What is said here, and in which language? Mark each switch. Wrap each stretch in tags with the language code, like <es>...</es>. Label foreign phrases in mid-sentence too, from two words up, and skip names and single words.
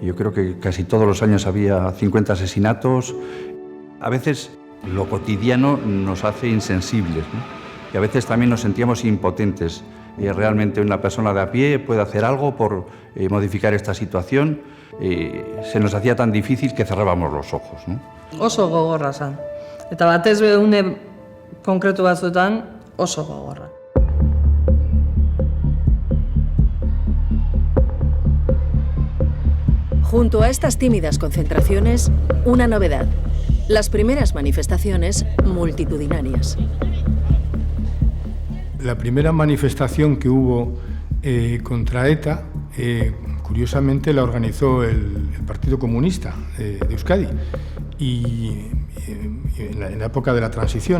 <es>Yo creo que casi todos los años había 50 asesinatos. A veces lo cotidiano nos hace insensibles, ¿no? Y a veces también nos sentíamos impotentes. Realmente una persona de a pie puede hacer algo por modificar esta situación. Se nos hacía tan difícil que cerrábamos los ojos, ¿no?</es> <eu>Oso gogorra zen. Eta batez une konkretu batzuetan oso gogorra.</eu> <es>Junto a estas tímidas concentraciones, una novedad: las primeras manifestaciones multitudinarias. La primera manifestación que hubo contra ETA, curiosamente la organizó el Partido Comunista de Euskadi y en la época de la transición.</es>